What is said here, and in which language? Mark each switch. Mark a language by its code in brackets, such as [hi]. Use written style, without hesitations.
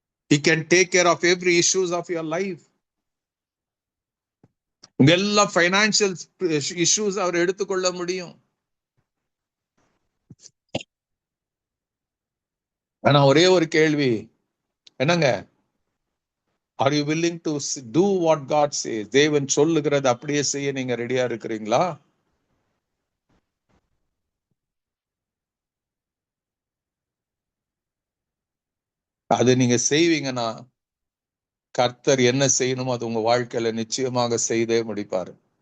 [en] He can take care of every issues of your life. [ta] உங்க எல்லா [en] financial issues [ta] அவர் எடுத்துக்கொள்ள முடியும். ஆனா ஒரே ஒரு கேள்வி என்னங்க, [en] are you willing to do what God says? [ta] தேவன் சொல்லுகிறது அப்படியே செய்ய நீங்க ரெடியா இருக்கிறீங்களா? அது நீங்க செய்வீங்கன்னா கர்த்தர் என்ன செய்யணுமோ அது உங்க வாழ்க்கையில நிச்சயமாக செய்தே முடிப்பாரு.